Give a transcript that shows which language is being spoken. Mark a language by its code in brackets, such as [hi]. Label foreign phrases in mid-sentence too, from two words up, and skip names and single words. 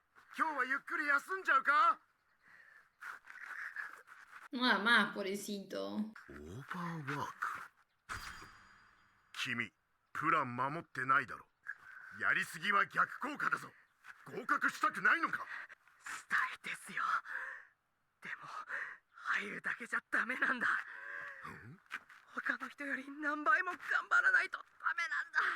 [ja] 今日はゆっくり休んじゃうか。 [es] Nada más, pobrecito. [ja] オーバーワーク。君プラン守ってないだろ。やりすぎは逆効果だぞ。合格したくないのか。したいですよ。でも入るだけじゃダメなんだ。他の人より何倍も頑張らないとダメなんだ。